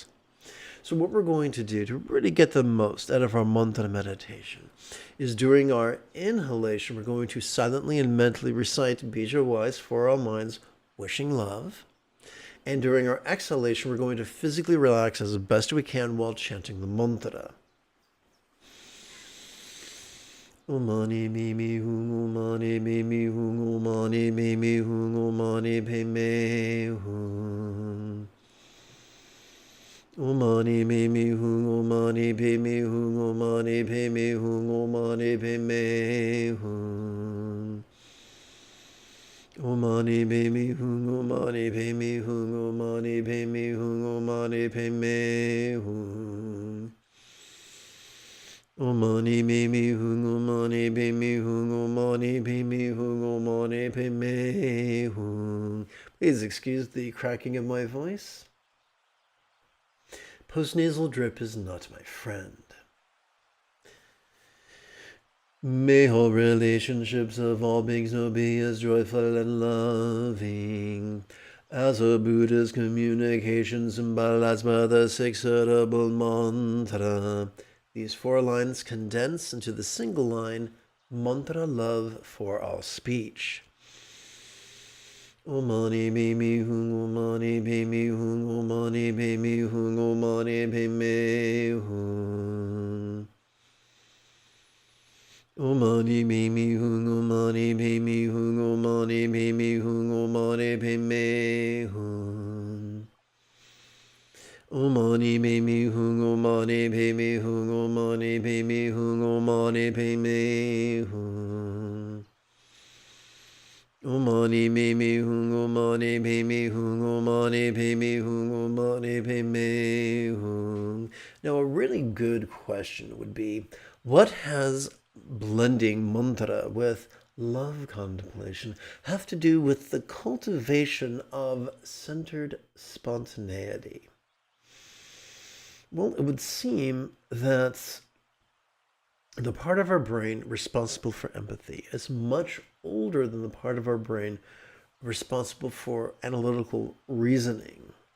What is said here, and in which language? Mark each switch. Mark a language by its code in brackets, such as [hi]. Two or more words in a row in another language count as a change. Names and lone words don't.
[en] So what we're going to do to really get the most out of our mantra meditation is during our inhalation, we're going to silently and mentally recite bija wise for all minds, wishing love. And during our exhalation, we're going to physically relax as best we can while chanting the mantra. [sa] Omani mimi hung, omani mimi hung, omani mimi hung, omani peme hung. Omani mimi hung, omani peme hung, omani peme hung, omani peme hung. Omani peme hung, omani peme hung, omani peme hung, omani peme hung. Omani peme hung, omani peme hung, omani peme hung, omani peme hung. [en] Please excuse the cracking of my voice. Postnasal drip is not my friend. May all relationships of all beings know be as joyful and loving as a Buddha's communication symbolized by the six-syllable mantra. These 4 lines condense into the single line, mantra love for all speech. [sa] Omani bimi hung, omani bimi hung, omani bimi hung, omani bimi hung. Omani bimi hung, omani bimi hung, omani bimi hung, omani bimi hung. Omani bimi hung, omani bimi hung, omani bimi hung, omani bimi hung. Omani bimi hung, omani bimi hung, omani bimi hung, omani bimi hung. [en] Now, a really good question would be, what has blending mantra with love contemplation have to do with the cultivation of centered spontaneity? Well, it would seem that the part of our brain responsible for empathy is much older than the part of our brain responsible for analytical reasoning.